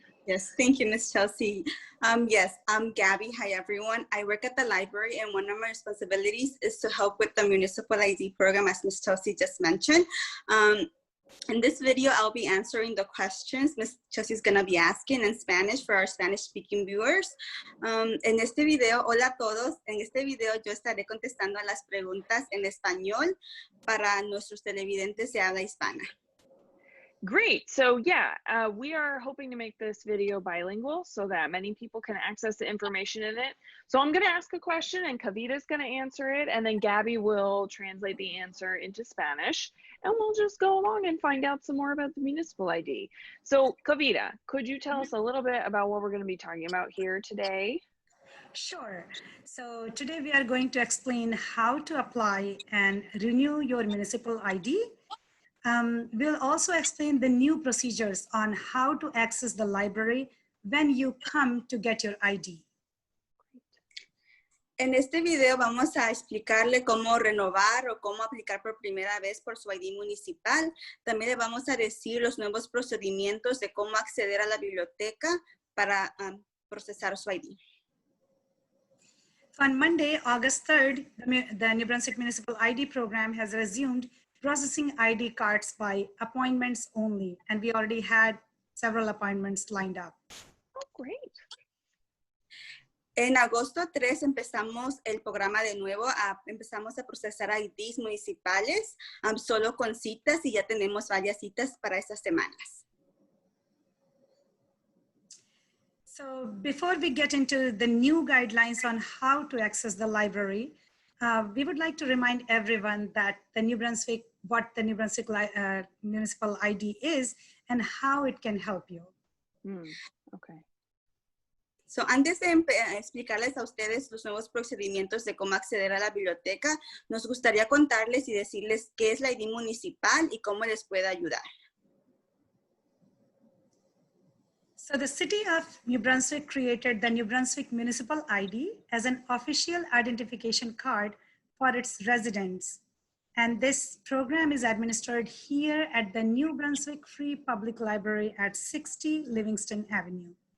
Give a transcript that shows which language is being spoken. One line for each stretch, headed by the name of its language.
English: Yes, thank you, Ms. Chelsea. Yes, I'm Gabby. Hi, everyone. I work at the library, and one of my responsibilities is to help with the Municipal ID program, as Ms. Chelsea just mentioned. In this video, I'll be answering the questions Ms. Chelsea is going to be asking in Spanish for our Spanish-speaking viewers.
Spanish: En este video, hola a todos. En este video, yo estaré contestando a las preguntas en español para nuestros televidentes de habla hispana.
English: Great. So yeah, we are hoping to make this video bilingual so that many people can access the information in it. So I'm going to ask a question and Kavita's going to answer it, and then Gabby will translate the answer into Spanish, and we'll just go along and find out some more about the municipal ID. So Kavita, could you tell us a little bit about what we're going to be talking about here today? Sure. So today we are going to explain how to apply and renew your municipal ID. We'll also explain the new procedures on how to access the library when you come to get your ID.
Spanish: En este video vamos a explicarle cómo renovar o cómo aplicar por primera vez por su ID municipal. También le vamos a decir los nuevos procedimientos de cómo acceder a la biblioteca para procesar su ID.
English: So on Monday, August 3rd, the New Brunswick Municipal ID program has resumed processing ID cards by appointments only, and we already had several appointments lined up. Oh, great.
Spanish: En agosto 3 empezamos el programa de nuevo, empezamos a procesar IDs municipales solo con citas, y ya tenemos varias citas para estas semanas.
English: So before we get into the new guidelines on how to access the library, we would like to remind everyone that what the New Brunswick Municipal ID is and how it can help you. Okay.
Spanish: So, antes de explicarles a ustedes los nuevos procedimientos de cómo acceder a la biblioteca, nos gustaría contarles y decirles qué es la ID municipal y cómo les puede ayudar.
English: So the city of New Brunswick created the New Brunswick Municipal ID as an official identification card for its residents. And this program is administered here at the New Brunswick Free Public Library at 60 Livingston Avenue.